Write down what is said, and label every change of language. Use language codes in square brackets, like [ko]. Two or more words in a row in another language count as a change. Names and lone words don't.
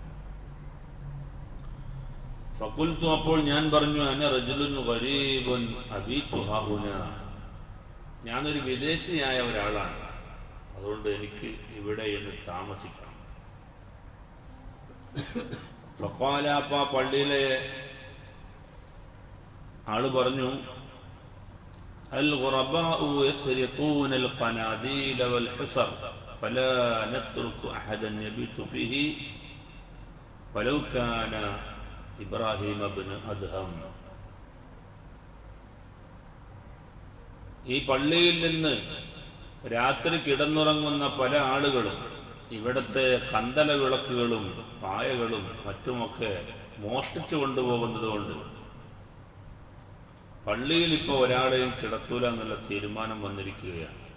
[ml] ഫഖുൽതു, അപ്പോൾ ഞാൻ പറഞ്ഞു, [ar] أنا رجل غريب أبيت هاهنا, [ml] ഞാനൊരു വിദേശിയായ ഒരാളാണ്, അതുകൊണ്ട് എനിക്ക് ഇവിടെ എന്ന് താമസിക്കണം. ഫഖാല, അപ്പ പള്ളിയിലെ ആള് പറഞ്ഞു, [ar] الغرباء يسرقون القناديل والحصر فلا نترك أحدا يبيت فيه ولو كان إبراهيم بن أدهم. [ml] ഈ പള്ളിയിൽ നിന്ന് രാത്രി കിടന്നുറങ്ങുന്ന പല ആളുകളും ഇവിടുത്തെ കന്തല വിളക്കുകളും പായകളും മറ്റുമൊക്കെ മോഷ്ടിച്ചു കൊണ്ടുപോകുന്നത് കൊണ്ട് പള്ളിയിൽ ഇപ്പോൾ ഒരാളെയും കിടത്തൂല എന്നുള്ള തീരുമാനം വന്നിരിക്കുകയാണ്.